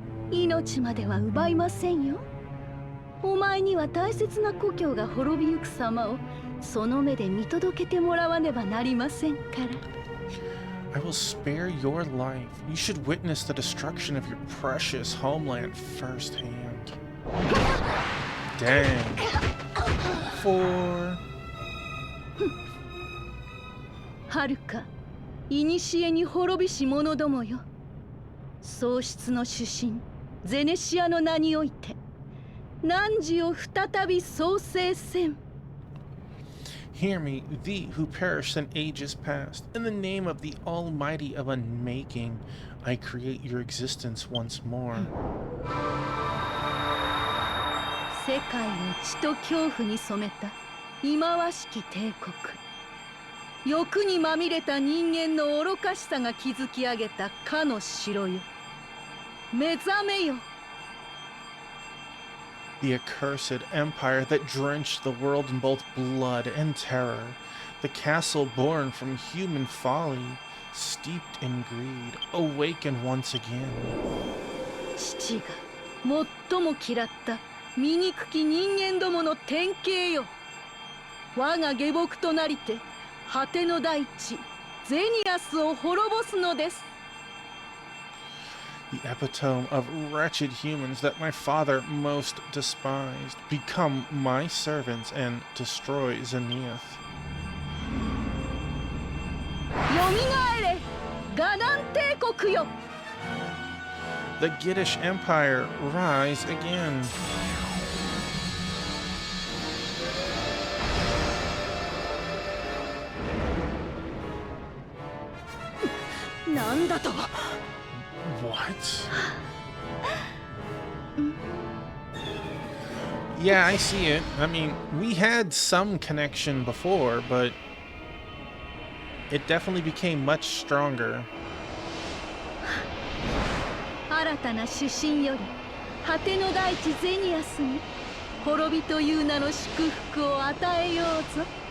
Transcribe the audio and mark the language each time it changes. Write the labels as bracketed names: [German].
[Japanese] 命までは奪いませんよ。お前には大切な故郷が滅びゆく様をその目で見届けてもらわねばなりませんから。 [English] I will spare your life. You should witness the destruction of your precious homeland firsthand. Dang. 4. [Japanese] 遥か古に滅びし者どもよ。喪失の主神ゼネシアの名において汝を再び創生せん。 [English] Hear me, thee who perished in ages past. In the name of the Almighty of Unmaking, I create your existence once more. [Japanese] 世界を血と恐怖に染めた忌まわしき帝国。欲にまみれた人間の愚かしさが築き上げたかの城よ。目覚めよ。 [English] The accursed empire that drenched the world in both blood and terror, the castle born from human folly, steeped in greed, awaken once again. [Japanese] 父が最も嫌った醜き人間どもの典型よ。我が下僕となりて果ての大地ゼニアスを滅ぼすのです。 [English] The epitome of wretched humans that my father most despised. Become my servants and destroy Zenith. [Japanese] よみがえれ、ガナン帝国よ。 [English] The Giddish Empire, rise again. [Japanese] なんだと。 [English] What? Yeah, I see it. I mean, we had some connection before, but it definitely became much stronger. [Japanese] 新たな主神より果ての大地ゼニアスに滅びという名の祝福を与えようぞ。